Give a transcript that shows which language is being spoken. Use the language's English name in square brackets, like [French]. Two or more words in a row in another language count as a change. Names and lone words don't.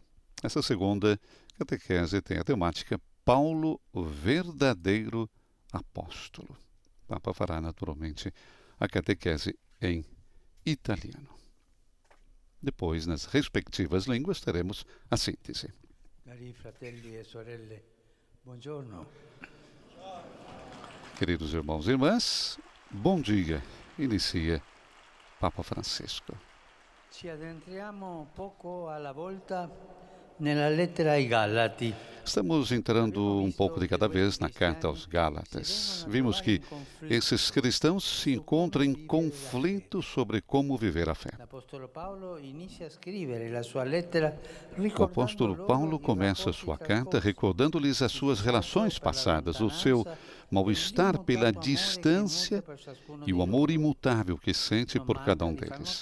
[Portuguese] Essa segunda catequese tem a temática Paulo, o verdadeiro apóstolo. O Papa fará naturalmente a catequese em italiano. Depois, nas respectivas línguas, teremos a síntese. [Italian] Cari fratelli e sorelle, buongiorno. [Portuguese] Queridos irmãos e irmãs, bom dia. Inicia Papa Francisco. [Italian] Ci addentriamo poco alla volta nella lettera ai Galati. [Portuguese] Estamos entrando um pouco de cada vez na carta aos Gálatas. Vimos que esses cristãos se encontram em conflito sobre como viver a fé. O apóstolo Paulo começa sua carta recordando-lhes as suas relações passadas, o seu mal-estar pela distância e o amor imutável que sente por cada um deles.